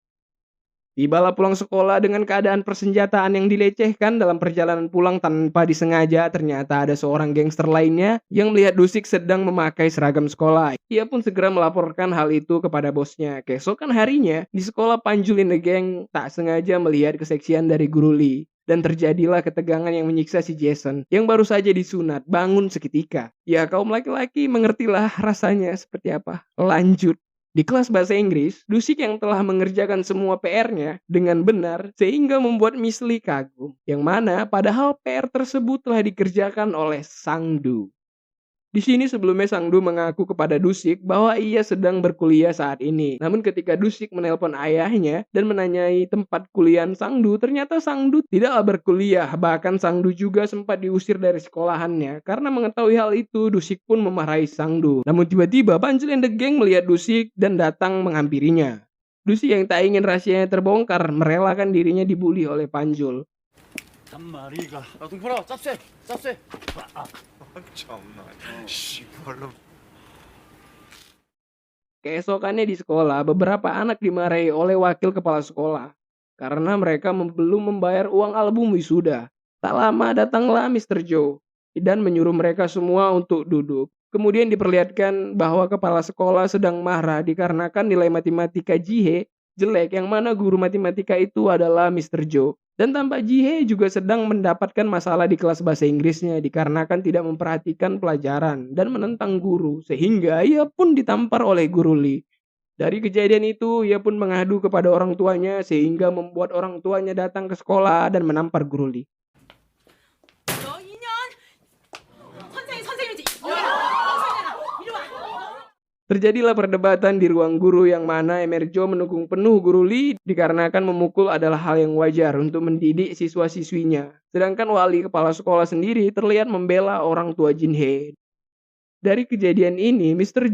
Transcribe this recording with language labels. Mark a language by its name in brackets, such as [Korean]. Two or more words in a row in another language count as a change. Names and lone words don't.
[Indonesian] Tibalah pulang sekolah dengan keadaan persenjataan yang dilecehkan. Dalam perjalanan pulang tanpa disengaja, ternyata ada seorang gangster lainnya yang melihat Dusik sedang memakai seragam sekolah. Ia pun segera melaporkan hal itu kepada bosnya. Keesokan harinya, di sekolah Panjul in the Gang tak sengaja melihat keseksian dari Guru Lee. Dan terjadilah ketegangan yang menyiksa si Jason yang baru saja disunat bangun seketika. Ya, kaum laki-laki mengertilah rasanya seperti apa. Lanjut. Di kelas bahasa Inggris, Dusik yang telah mengerjakan semua PR-nya dengan benar sehingga membuat Miss Lee kagum. Yang mana padahal PR tersebut telah dikerjakan oleh Sangdu. Di sini sebelumnya Sangdu mengaku kepada Dusik bahwa ia sedang berkuliah saat ini. Namun ketika Dusik menelpon ayahnya dan menanyai tempat kuliah Sangdu, ternyata Sangdu tidaklah berkuliah. Bahkan Sangdu juga sempat diusir dari sekolahannya. Karena mengetahui hal itu, Dusik pun memarahi Sangdu. Namun tiba-tiba Panjul and the Gang melihat Dusik dan datang menghampirinya. Dusik yang tak ingin rahasianya terbongkar merelakan dirinya dibully oleh Panjul. [Korean] 잔마리가 야, 동포라, 짭새. 참나. 씨발로. [Indonesian] Keesokannya di sekolah, beberapa anak dimarahi oleh wakil kepala sekolah karena mereka belum membayar uang album wisuda. Tak lama datanglah Mr. Joe dan menyuruh mereka semua untuk duduk. Kemudian diperlihatkan bahwa kepala sekolah sedang marah dikarenakan nilai matematika Jihe jelek, yang mana guru matematika itu adalah Mr. Joe. Dan tampak Jihe juga sedang mendapatkan masalah di kelas bahasa Inggrisnya dikarenakan tidak memperhatikan pelajaran dan menentang guru, sehingga ia pun ditampar oleh Guru Lee. Dari kejadian itu, ia pun mengadu kepada orang tuanya sehingga membuat orang tuanya datang ke sekolah dan menampar Guru Lee. [Korean] 너 2년 선생님이지. 선생님아, 이리 와. [Indonesian] Terjadilah perdebatan di ruang guru yang mana Emerjo mendukung penuh Guru Lee dikarenakan memukul adalah hal yang wajar untuk mendidik siswa-siswinya. Sedangkan wali kepala sekolah sendiri terlihat membela orang tua Jinhee. Dari kejadian ini, Mr.